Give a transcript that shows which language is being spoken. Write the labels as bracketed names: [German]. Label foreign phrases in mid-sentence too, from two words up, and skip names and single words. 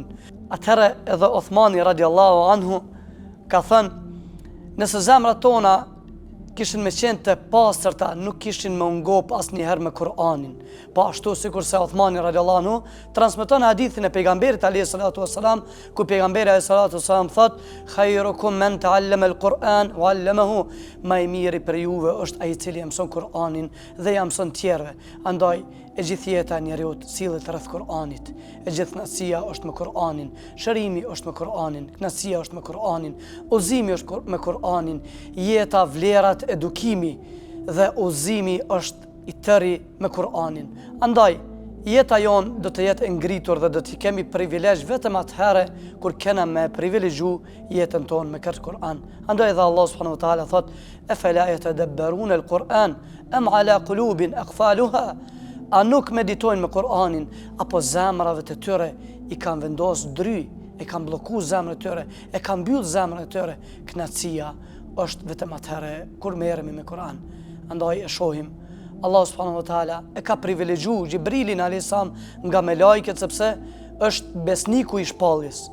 [Albanian] Atëherë edhe Uthmani [Arabic] رضي الله عنه [Albanian] ka thënë: "Nëse zemrat tona kishin me qenë të pastërta, nuk kishin me ngop asnjëherë me Kur'anin." Po ashtu sikur se Uthmani [Arabic] رضي الله عنه [Albanian] transmeton hadithin e pejgamberit [Arabic] عليه الصلاة والسلام, [Albanian] ku pejgamberi [Arabic] عليه الصلاة والسلام [Albanian] thot: [Arabic] "خيركم من تعلم القرآن وعلمه." [Albanian] Ma i miri për juve është ai i cili mëson Kur'anin dhe ja mëson tjerëve. Andaj e gjithë jeta e njeriu sillet rreth Kur'anit. E gjithë kënaqësia është me Kur'anin, shërimi është me Kur'anin, kënaqësia është me Kur'anin, udhëzimi është me Kur'anin, jeta, vlerat, edukimi dhe udhëzimi është i tëri me Kur'anin. Andaj jeta jon do të jetë e ngritur dhe do të kemi privilegj vetëm atëherë kur kena me privilegju jetën tonë me këtë Kur'an. Andaj dhe Allah [Arabic] سبحانه وتعالى [Albanian] thot: [Arabic] "أفلا يتدبرون القرآن أم على قلوب أقفالها." [Albanian] A nuk meditojnë me Kur'anin, apo zemrave të tyre i kanë vendosur dry, e kanë bllokuar zemrat e tyre, e kanë mbyll zemrat e tyre. Kënaqësia është vetëm atëherë kur merremi me Kur'an. Andaj e shohim Allah [Arabic] سبحانه وتعالى [Albanian] e ka privilegju Gjibrilin [Arabic] عليه السلام [Albanian] nga me lajket sepse është besniku i shpalljes.